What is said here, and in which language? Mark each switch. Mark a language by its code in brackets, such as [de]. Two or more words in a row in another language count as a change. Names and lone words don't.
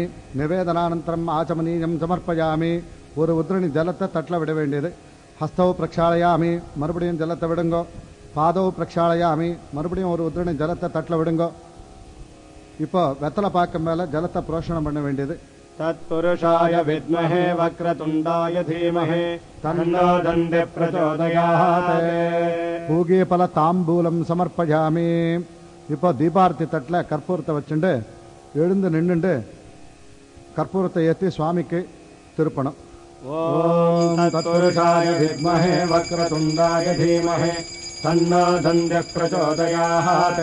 [sa] निवेदनानन्तरम् आचमनीयं समर्पयामि. [ta] ஒரு உத்ரணி ஜலத்தை தட்டில் விட வேண்டியது. [sa] हस्तौ प्रक्षालयामि, [ta] மறுபடியும் ஜலத்தை விடுங்கோ. [sa] पादौ प्रक्षालयामि, [ta] மறுபடியும் ஒரு உத்ரணி ஜலத்தை தட்டில் விடுங்கோ. இப்போ வெத்தலை பாக்கு மேலே ஜலத்தை புரோஷணம் பண்ண வேண்டியது. [sa] तत्पुरुषाय विद्महे वक्रतुण्डाय धीमहि तन्नो दन्ति प्रचोदयात्. पूगीफल ताम्बूलं समर्पयामि. [ta] இப்போ தீபார்த்தி தட்டில் கற்பூரத்தை வச்சுண்டு எழுந்து நின்றுண்டு கற்பூரத்தை ஏற்றி சுவாமிக்கு திருப்பணும். [sa] ॐ तत्पुरुषाय विद्महे वक्रतुण्डाय धीमहि तन्नो दन्ति प्रचोदयात्.